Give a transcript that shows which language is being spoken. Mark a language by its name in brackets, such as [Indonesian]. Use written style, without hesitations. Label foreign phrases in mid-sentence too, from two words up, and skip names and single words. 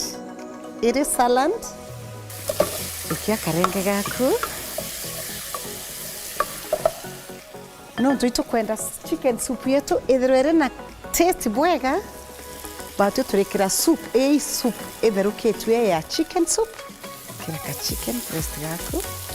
[English] It is salad. [Meru] Ikia karenge gaku. No tuito kwenda [English] chicken soup [Meru] yetu ithirwere na taste bwega. Batu turekera soup itherukitwe ya [English] chicken soup. [Meru] Kiraka [English] chicken breast [Meru] gaku.